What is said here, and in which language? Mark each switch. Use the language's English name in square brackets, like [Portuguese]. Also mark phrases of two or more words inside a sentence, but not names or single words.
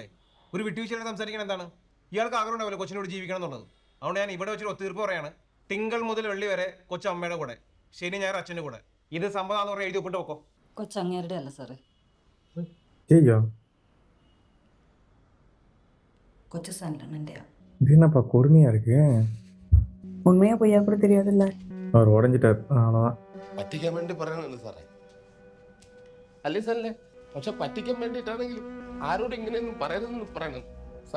[Malayalam] ഒരു വിട്ടുവീഴ്ചയുടെ സംസാരിക്കാൻ എന്താണ്? ഇയാൾക്ക് ആഗ്രഹം ഉണ്ടാവില്ല കൊച്ചിനോട് ജീവിക്കണം എന്നുള്ളത്. അതുകൊണ്ട് ഞാൻ ഇവിടെ വെച്ചൊരു ഒത്തുതീർപ്പ് പറയാണ്. തിങ്കൾ മുതൽ വെള്ളി വരെ കൊച്ചു അമ്മയുടെ കൂടെ, ശനി ഞായർ അച്ഛൻ്റെ കൂടെ. ഇത് സമ്മതമാണെന്ന് പറഞ്ഞാൽ എഴുതി ഒപ്പിട്ട് വെക്കോ. കൊച്ചങ്ങേരുടെ അല്ല സാറേ. [Tamil] ஐயோ [Malayalam] കൊച്ചു സണ്ടണ്ണൻ്റെയാ. [Tamil] இது என்னப்பா கொடுமையா இருக்கு. உண்மையா பொய்யா கூட தெரியாதுல்ல. அவர் உடஞ்சிட்டார், அவ்வளோதான். [Malayalam] പറ്റിക്കാൻ വേണ്ടി പറയണല്ലോ സാറേ. അല്ലേ സാറല്ലേ? പക്ഷെ പറ്റിക്കാൻ വേണ്ടിയിട്ടാണെങ്കിലും ആരോട് ഇങ്ങനെയൊന്നും പറയരുതെന്ന് പറയണം സാർ.